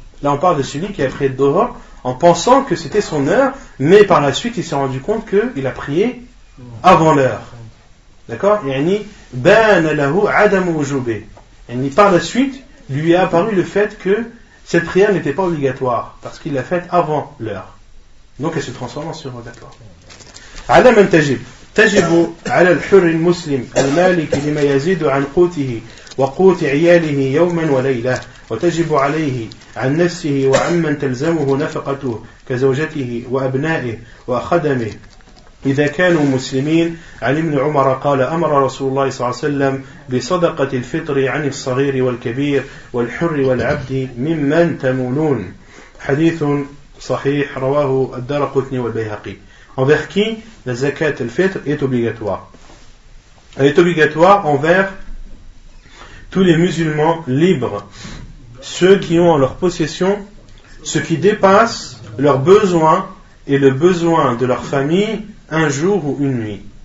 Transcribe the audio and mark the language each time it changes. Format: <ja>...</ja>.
<fr>là on parle de celui qui a prié le dhuhr en pensant que c'était son heure, mais par la suite il s'est rendu compte qu'il a prié avant l'heure. D'accord?</fr> <ar>Yani bana lahu adam wujubi.</ar> <fr>Yani par la suite lui est apparu le fait que cette prière n'était pas obligatoire parce qu'il l'a faite avant l'heure. Donc elle se transforme en surrogatoire.</fr> <ar>على من تجب على الحر المسلم المالك لما يزيد عن قوته وقوت عياله يوما وليلة وتجب عليه عن نفسه وعمن تلزمه نفقته كزوجته وأبنائه وخدمه إذا كانوا مسلمين. عن ابن عمر قال أمر رسول الله صلى الله عليه وسلم بصدقة الفطر عن الصغير والكبير والحر والعبد ممن تمونون. حديث صحيح رواه الدارقطني والبيهقي.</ar> <fr>Envers qui la zakat al-fitr est obligatoire? Elle est obligatoire envers tous les musulmans libres, ceux qui ont en leur possession ce qui dépasse leurs besoins et le besoin de leur famille un jour ou une nuit.</fr>